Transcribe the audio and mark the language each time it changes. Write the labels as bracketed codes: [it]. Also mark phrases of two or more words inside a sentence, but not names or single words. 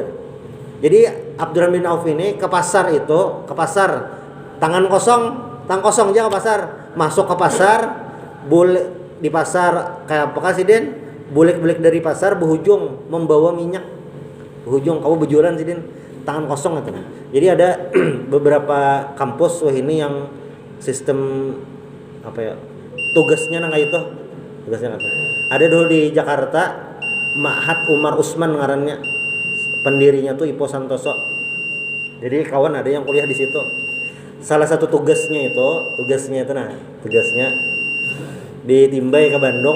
[id] Jadi Abdurrahman bin Auf ini ke pasar, tangan kosong aja ke pasar. Masuk ke pasar, boleh di pasar kayak apa Sidin? [bjn] Bulik-bulik dari pasar berhujung membawa minyak. [id] Berhujung kamu berjualan Sidin, tangan kosong gitu. Jadi ada beberapa kampus ini yang sistem tugasnya kayak itu. Ada dulu di Jakarta Ma'had Umar Usman ngarannya, pendirinya tuh Ipo Santoso. Jadi kawan ada yang kuliah di situ. Salah satu tugasnya ditimbai ke Bandung.